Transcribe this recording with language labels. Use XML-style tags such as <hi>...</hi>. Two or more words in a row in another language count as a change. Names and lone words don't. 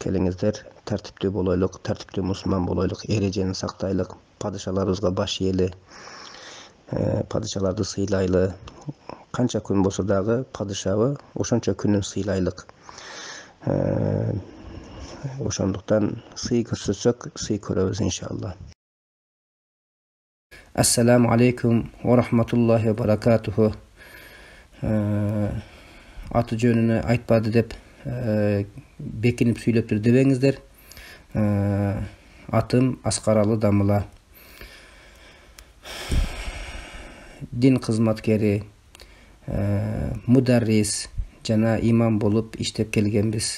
<ky>келиңиздер, тәртиптүү болойлук, тәртиптүү мусулман болойлук, эрежени сактайлык, падышаларыбызга баш ийели, падышаларды сыйлайлы. Канча күн болсо дагы падышабы ошончо күнүн сыйлайлык. Ошондуктан сый көрсөтсөк, сый көрөбүз иншалла.</ky> <ar>السلام عليكم ورحمة الله وبركاته.</ar> <ky>Аты жөнүнө айтпады деп бекинип сүйлөптүр дебеңиздер. Атым Аскаралы Дамыла. Дин кызматкери, мударрис жана имам болуп иштеп келгенбиз.</ky>